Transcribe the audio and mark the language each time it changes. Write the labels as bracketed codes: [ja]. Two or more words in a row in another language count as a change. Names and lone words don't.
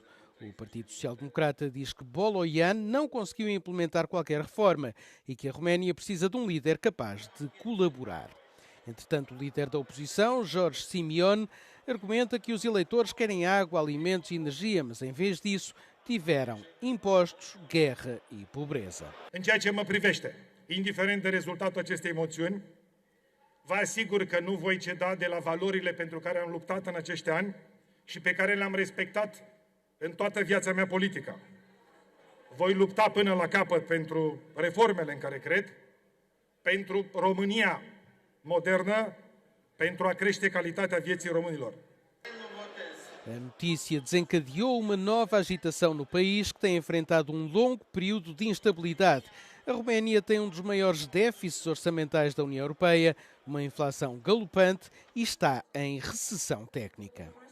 [pt] O Partido Social Democrata diz que Boloyan não conseguiu implementar qualquer reforma e que a Roménia precisa de um líder capaz de colaborar. Entretanto, o líder da oposição, Jorge Simeone, argumenta que os eleitores querem água, alimentos e energia, mas em vez disso tiveram impostos, guerra e pobreza. [ro] În ceea ce mă privește, indiferent de rezultatul acestei moțiuni, vă asigur că nu voi ceda de la valorile pentru care am luptat în acești ani și pe care le-am respectat în toată viața mea politică. Voi lupta până la capăt pentru reformele în care cred, pentru România modernă, pentru a crește calitatea vieții românilor. [pt] A notícia desencadeou uma nova agitação no país que tem enfrentado um longo período de instabilidade. A Roménia tem um dos maiores déficits orçamentais da União Europeia, uma inflação galopante e está em recessão técnica.